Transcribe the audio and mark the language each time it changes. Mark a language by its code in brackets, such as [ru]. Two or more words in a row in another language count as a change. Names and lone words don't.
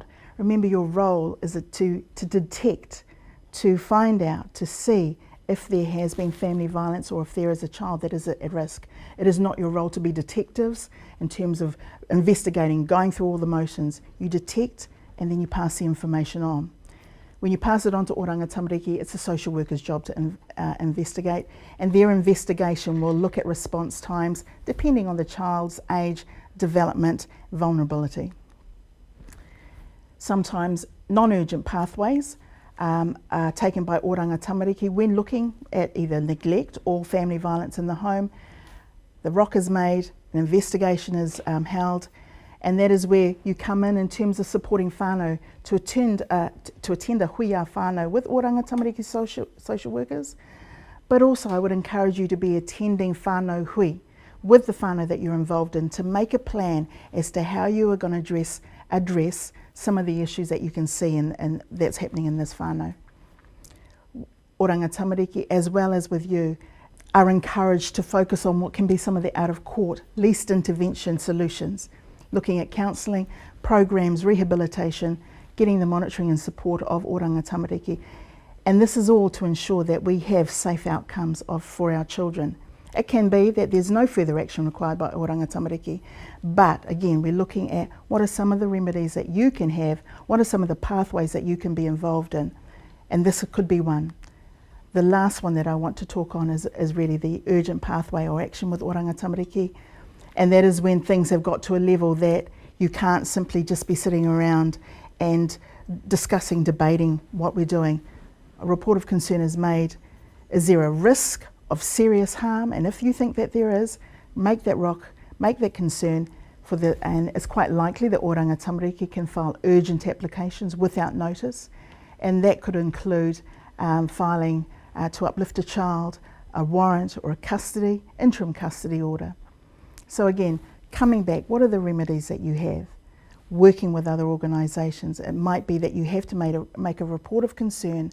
[en] Remember, your role is to detect, to find out, to see if there has been family violence or if there is a child that is at risk. It is not your role to be detectives in terms of investigating, going through all the motions. You detect and then you pass the information on. When you pass it on to oranga tamariki, it's a social worker's job to investigate, and their investigation will look at response times depending on the child's age, development, vulnerability. Sometimes non-urgent pathways are taken by oranga tamariki when looking at either neglect or family violence in the home. The rock is made, an investigation is held, and that is where you come in terms of supporting whānau to attend a [mi] hui a whānau [en] with oranga tamariki social workers. But also I would encourage you to be attending [mi] whānau hui [en] with the whānau that you're involved in, to make a plan as to how you are going to address some of the issues that you can see and that's happening in this whānau. Oranga tamariki, as well as with you, are encouraged to focus on what can be some of the out-of-court, least intervention solutions, looking at counselling, programs, rehabilitation, getting the monitoring and support of oranga tamariki. And this is all to ensure that we have safe outcomes for our children. It can be that there's no further action required by oranga tamariki, but again, we're looking at what are some of the remedies that you can have, what are some of the pathways that you can be involved in, and this could be one. The last one that I want to talk on is really the urgent pathway or action with oranga tamariki, and that is when things have got to a level that you can't simply just be sitting around and discussing, debating what we're doing. A report of concern is made. Is there a risk of serious harm? And if you think that there is, make that concern and it's quite likely that oranga tamariki can file urgent applications without notice, and that could include filing to uplift a child, a warrant or a interim custody order. So again, coming back, what are the remedies that you have? Working with other organisations. It might be that you have to make a report of concern.